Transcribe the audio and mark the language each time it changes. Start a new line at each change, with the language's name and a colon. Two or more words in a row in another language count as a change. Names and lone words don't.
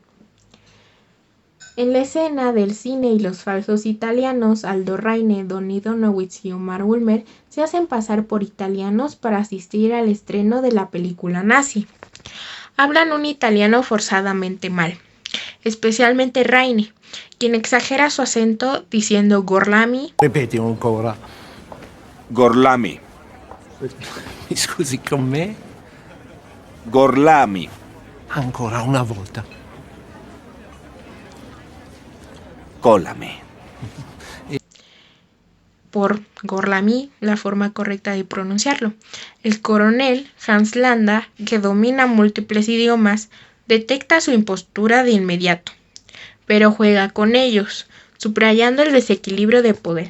Spanish: En la escena del cine y los falsos italianos, Aldo Raine, Donny Donowitz y Omar Ulmer se hacen pasar por italianos para asistir al estreno de la película nazi. Hablan un italiano forzadamente mal, especialmente Raine, quien exagera su acento diciendo Gorlami.
Italian: Ripeti ancora. Gorlami. Mi scusi con me? Gorlami. Ancora una volta. Cólame.
Spanish: Por Gorlami, la forma correcta de pronunciarlo. El coronel Hans Landa, que domina múltiples idiomas, detecta su impostura de inmediato, pero juega con ellos, subrayando el desequilibrio de poder.